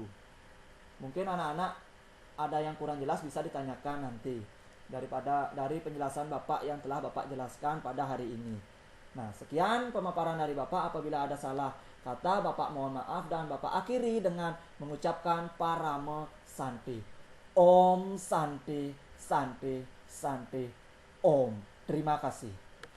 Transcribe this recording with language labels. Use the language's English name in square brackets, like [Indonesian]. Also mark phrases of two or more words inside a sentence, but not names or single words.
[Indonesian] Mungkin anak-anak ada yang kurang jelas bisa ditanyakan nanti dari penjelasan Bapak yang telah Bapak jelaskan pada hari ini. Nah, sekian pemaparan dari Bapak. Apabila ada salah kata, Bapak mohon maaf, dan Bapak akhiri dengan mengucapkan [Sanskrit] parama santi. Om santi, santi, santi, om. [Indonesian] Terima kasih.